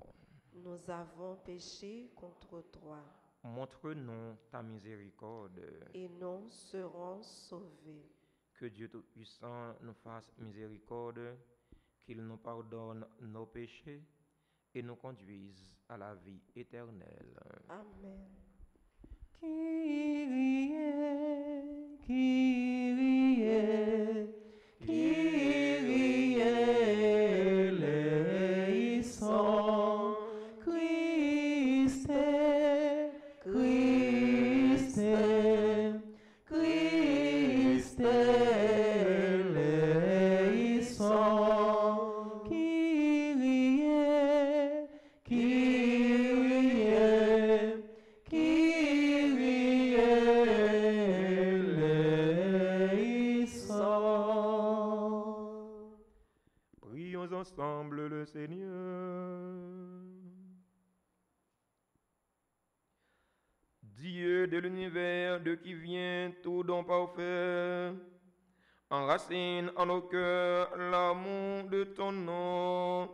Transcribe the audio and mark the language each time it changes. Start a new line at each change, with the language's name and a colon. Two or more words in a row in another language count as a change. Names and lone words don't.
French: Nous avons péché contre toi. Montre-nous ta miséricorde. Et nous serons sauvés. Que Dieu Tout-Puissant nous fasse miséricorde, qu'il nous pardonne nos péchés et nous conduise à la vie éternelle. Amen.
Greek: Κύριε, Κύριε, Κύριε ἐλέησον. Χριστέ, Χριστέ, Χριστέ ἐλέησον. Κύριε, Κύριε, Κύριε ἐλέησον.
French: Prions ensemble le Seigneur. Dieu de l'univers, de qui vient tout don parfait, enracine en nos cœurs l'amour de ton nom.